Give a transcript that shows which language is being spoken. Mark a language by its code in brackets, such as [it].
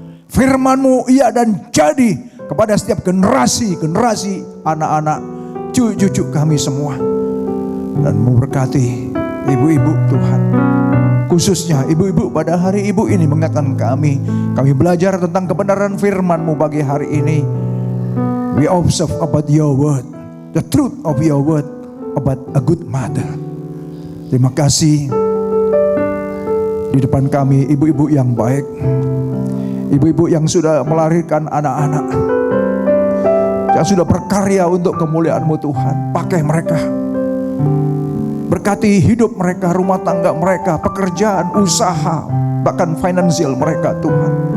[id] Firman-Mu iya dan jadi kepada setiap generasi anak-anak, cucu-cucu kami semua. Dan memberkati ibu-ibu Tuhan, khususnya ibu-ibu pada hari ibu ini mengingatkan kami belajar tentang kebenaran firman-Mu pagi hari ini. [en] We observe about your word, the truth of your word about a good mother. [id] Terima kasih di depan kami ibu-ibu yang baik, ibu-ibu yang sudah melahirkan anak-anak, yang sudah berkarya untuk kemuliaan-Mu Tuhan. Pakai mereka, berkati hidup mereka, rumah tangga mereka, pekerjaan, usaha, bahkan finansial mereka Tuhan.